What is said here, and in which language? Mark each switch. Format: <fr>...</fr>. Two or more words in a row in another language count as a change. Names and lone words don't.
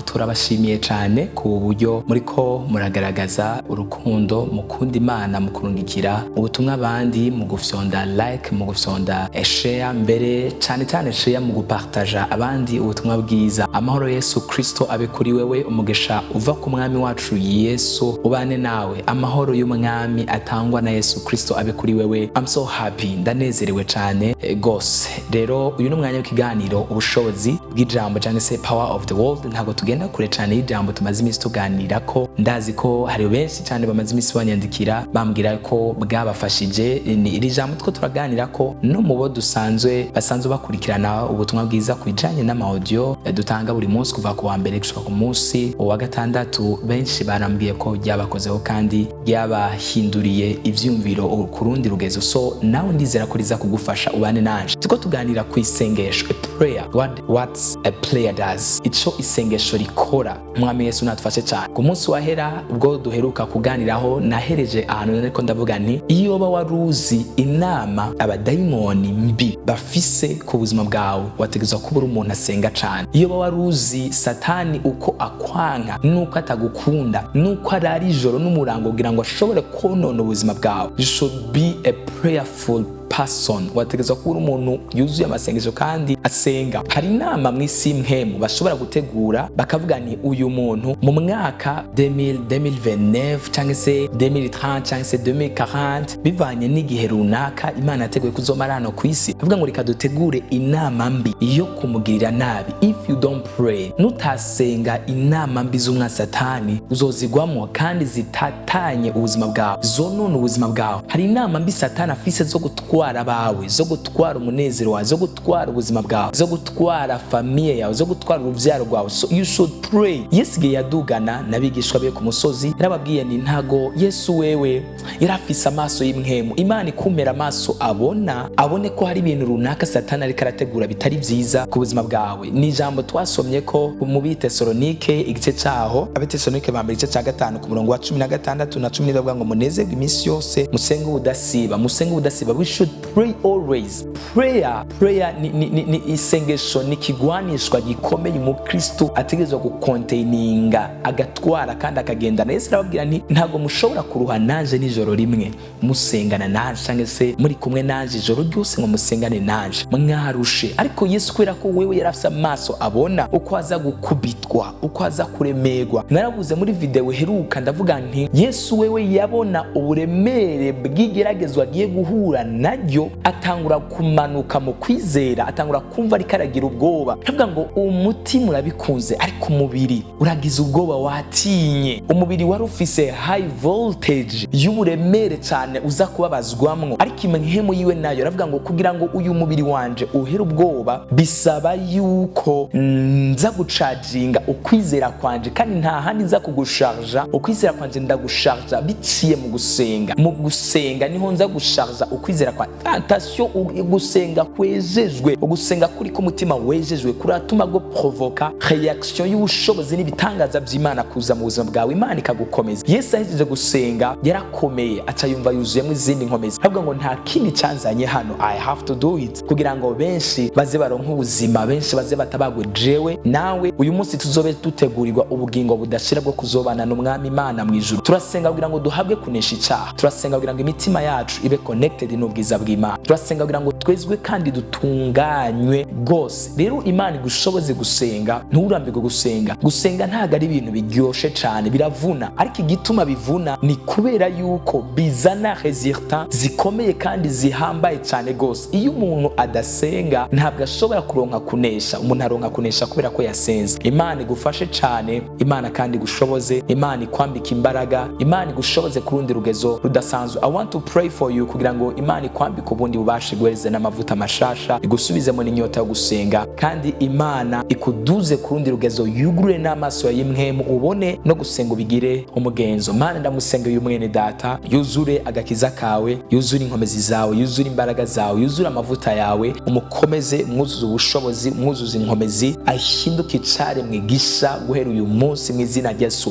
<rn>Turabashimiye cyane ku buryo muriko muragaragaza urukundo, mukunda Imana, mukurungikira ubutumwa abandi, mu gufyonda like, mu gufyonda share, mbere cyane share mu gupartager abandi ubutumwa bwiza. Amahoro ya Yesu Kristo abe kuri wewe, umugisha uva ku mwami wacu Yesu ubane nawe. Amahoro y'umwami atangwa na Yesu Kristo abe kuri wewe.</rn> <en>I'm so happy,</en> <rn>ndanezerewe cyane gose. Rero uyu n'umwanya w'ikiganiro ubushobozi bw'ijambo cyangwa se</rn> <en>power of the world.</en> <rn>Ntago tugenda kure cyane y'ijambo tumaze iminsi tuganira ko, ndazi ko hari benshi cyane bamaze iminsi banyandikira bambwira ko bwabafashije iri jambo two turaganira ko no mu bo basanzwe bakurikirana ubutumwa bwiza kwijanye n'amaudio dutanga buri munsi kuva ku wa mbere gushika ku munsi wa gatandatu. Benshi barambwiye ko byabakozeho kandi byabahinduriye ivyumviro ku rundi rugezo. So nawe ndizera ko riza kugufasha ubane nanje. Tuko tuganira ku isengesho,</rn> <en>a prayer. What's a prayer does?</en> <rn>Ico isengesho rikora. Mwami Yesu natufashe cyane. Ku munsi wahera ubwo duheruka kuganiraho nahereje ahantu nariko ndavuga nti iyo ba waruzi inama abadayimoni mbi bafise ku buzima bwawe wategezwa kubura umuntu asenga cyane. Iyo ba waruzi satani uko akwanka nuko atagukunda nuko arari ijoro n'umurango kugira ngo ashobore konona ubuzima bwawe,</rn> <en>you should be a prayerful person.</en> <rn>Wategezwa kuba umuntu yuzuye amasengesho kandi asenga. Hari inama mw'isi mpemu bashobora gutegura bakavuga ni uyu muntu mu mwaka 2029 cyangwa se 2030 cyangwa se 2040 bivanye n'igihe runaka Imana yateguye kuzomara hano ku isi. Bavuga ngo reka dutegure inama mbi yo kumugirira nabi.</rn> <en>If you don't pray,</en> <rn>nutasenga, inama mbi z'umwa satani uzozigwamo kandi zitatanye ubuzima bwawe, zonona ubuzima bwawe. Hari inama mbi satani afise zo gutwara abawe, zo gutwara umunezero wawe, zo gutwara ubuzima bwawe, zo gutwara famiye yawe, zo gutwara uruvyaro rwawe.</rn> <en>So you should pray.</en> <rn>Yesu igihe yadugana n'abigishwa be ku musozi yarababwiye ni ntago Yesu wewe yarafise amaso y'imwemu. Imana ikumera amaso abone ko hari ibintu runaka satani ariko arategura bitari byiza ku buzima bwawe. Ni ijambo twasomye ko mu Bitesalonike igice cyaho, Abitesalonike ba mbere igice cya 5 ku murongo wa 16 na 17 bavuga ngo munezerwe iminsi yose, musenge ubudasiba.</rn> <en>We should pray always.</en> <rn>Prayer ni isengesho, ni kigwanishwa gikomeye mu Kristo ategezwa gucontaininga, agatwara kandi akagendana. Yesu arababwira nti ntago mushobora kuruha nanje nijoro rimwe musengana nanje cyangwa se muri kumwe nanje ijoro ryose ngo musengane nanje mwarushe. Ariko Yesu kwera ko wewe yarafise amaso abona uko aza gukubitwa, uko aza kuremerwa. Naravuze muri video heruka ndavuga nti Yesu wewe yabona uburemere bw'igeragezwa agiye guhura naryo, atangura kumanuka mu kwizera, atangura kumva ariko aragira ubwoba. Ndavuga ngo umutima urabikunze ariko umubiri uragize ubwoba, watinye. Umubiri wari ufise</rn> <en>high voltage</en> <rn>y'uburemere cyane uza kubabazwamwo, ariko imhemu yiwe nayo aravuga ngo kugira ngo uyu mubiri wanje uhere ubwoba bisaba yuko nza gucharginga ukwizera kwanje, kandi nta handi nza kugusharja ukwizera kwanje, ndagusharja biciye mu gusenga. Mu gusenga niho nza gusharja ukwizera kwa attention. Ugusenga kwejejwe, ugusenga kuri ko mutima wejejwe kuratuma go provoka reaction y'ubushobozi n'ibitangaza by'Imana kuza mu buzima bwawe, Imana ikagukomeza. Yesu ahejeje gusenga yarakomeye, aca yumva yuzuyemo izindi nkomezi. Avuga ngo nta kindi cyanzanye hano,</rn> <en>I have to do it,</en> <rn>kugira ngo benshi baze baronka ubuzima, benshi baze batabagwe. Jewe nawe uyu munsi tuzobe dutegurirwa ubugingo budashira bwo kuzobana n'umwami Imana mu ijuru. Turasenga kugira ngo duhabwe kunesha icyaha, turasenga kugira ngo imitima yacu ibe connected n'ubwiza bw'Imana, turasenga kugira ngo twezwe kandi dutunganywe gose. Rero Imana igushoboze gusenga, nturambirwe gusenga. Gusenga ntago ari ibintu biryoshe cyane, biravuna, ariko igituma bivuna ni kubera yuko bizana resultat zikomeye kandi zihambaye cyane gose. Iyo umuntu adasenga ntabwo ashobora kuronka kunesha. Umuntu aronka kunesha kubera ko yasenze. Imana igufashe cyane, Imana kandi igushoboze, Imana ikwambika imbaraga, Imana igushoboze ku rundi rugezo rudasanzwe.</rn> <en>I want to pray for you</en> <rn>kugira ngo Imana kwambika ubundi bubasha, iguhereze n'amavuta mashasha, igusubizemo n'inyota yo gusenga, kandi Imana ikuduze ku rundi rugezo, yugurure n'amaso ya y'imwemu ubone no gusenga ubigire umugenzo. Mana ndamusenga uyu mwene data, yuzure agakiza kawe, yuzure inkomezi zawe, yuzure imbaraga zawe, yuzure amavuta yawe, umukomeze, mwuzuze ubushobozi, mwuzuze inkomezi, ahinduke icaremwe gisha guhera uyu munsi mu izina rya Yesu.</rn>